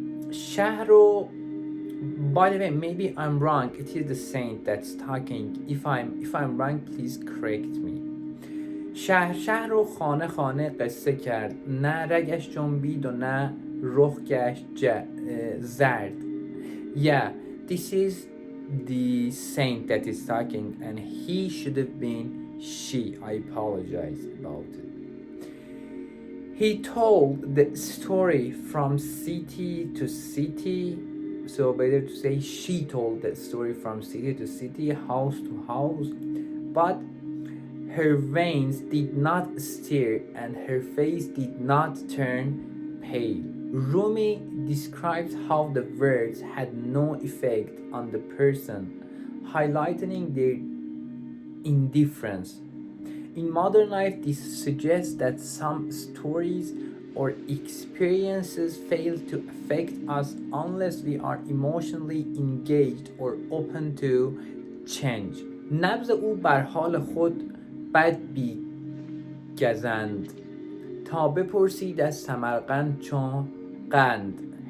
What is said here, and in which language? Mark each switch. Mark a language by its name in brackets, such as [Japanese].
[English] Shahro, by the way, maybe I'm wrong. It is the saint that's talking. If I'm wrong, please correct me. [Persian] شهر و خانه خانه قصه کرد، نه رگش جنبید و نه رخ گشت زرد. [English] Yeah, this is the saint that is talking, and he should have been she. I apologize about it. He told the story from city to city, so better to say she told the story from city to city, house to house, but her veins did not stir and her face did not turn pale. Rumi describes how the words had no effect on the person, highlighting their indifference. In modern life, this suggests that some stories or experiences fail to affect us unless we are emotionally engaged or open to change. [Persian] نبض او بر حال خود بد بیگزند تا بپرسید از سمرقند چون قند.